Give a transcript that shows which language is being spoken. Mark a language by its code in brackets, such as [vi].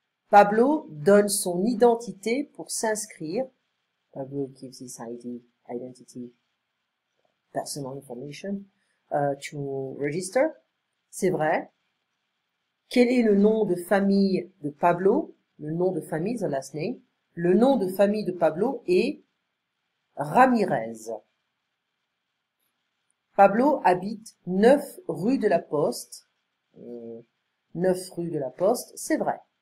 [fr] Pablo donne son identité pour s'inscrire. [en] Pablo gives his identity, personal information, to register. [fr] C'est vrai. Quel est le nom de famille de Pablo? Le nom de famille, [en] the last name. [fr] Le nom de famille de Pablo est Ramirez. Pablo habite 9 rue de la Poste. 9 rue de la Poste, c'est vrai.